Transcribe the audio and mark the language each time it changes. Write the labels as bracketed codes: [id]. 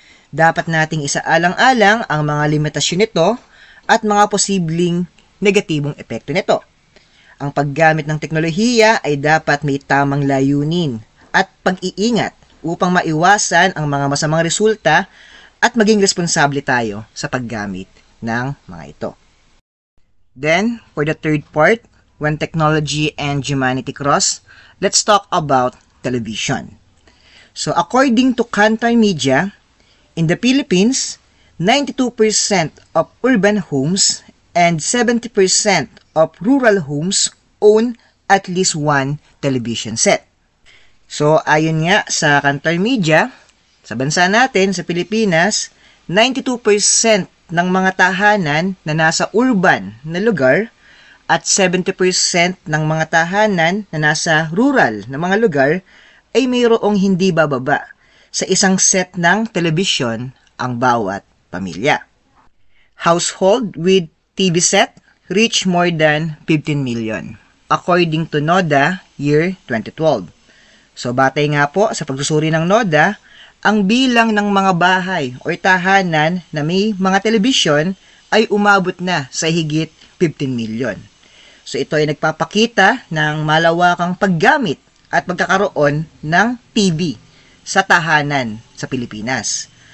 [tl] Dapat nating isaalang-alang ang mga limitasyon nito at mga posibleng negatibong epekto nito. Ang paggamit ng teknolohiya ay dapat may tamang layunin at pag-iingat upang maiwasan ang mga masamang resulta at maging responsable tayo sa paggamit ng mga ito. [en] Then, for the third part, when technology and humanity cross, let's talk about television. So, according to Kantar Media, in the Philippines, 92% of urban homes and 70% of rural homes own at least one television set. [tl] So, ayon nga sa Kantar Media, sa bansa natin, sa Pilipinas, 92% ng mga tahanan na nasa urban na lugar at 70% ng mga tahanan na nasa rural na mga lugar ay mayroong hindi bababa sa isang set ng telebisyon ang bawat pamilya. [en] Household with TV set reach more than 15 million, according to NODA year 2012. [tl] So batay nga po sa pagsusuri ng NODA, ang bilang ng mga bahay o tahanan na may mga telebisyon ay umabot na sa higit 15 million. So ito ay nagpapakita ng malawakang paggamit at pagkakaroon ng TV sa tahanan sa Pilipinas.